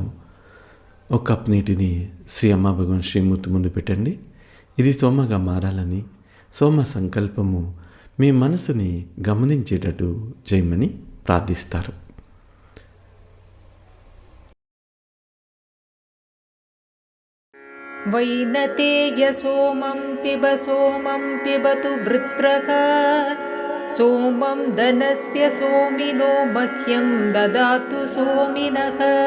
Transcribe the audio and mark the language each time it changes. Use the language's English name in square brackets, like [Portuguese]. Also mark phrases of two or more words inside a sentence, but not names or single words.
[Telugu] ఒక కప్ నీటిని శ్రీ అమ్మ భగవాన్ శ్రీమూర్తి ముందు పెట్టండి. ఇది సోమగా మారాలని సోమ సంకల్పము మీ మనసుని గమనించేటట్టు చేయమని ప్రార్థిస్తారు. [Sanskrit] वैनतेय सोमं पिबतु वृत्रः सोमं धनस्य सोमिनो मह्यं ददातु सोमिनः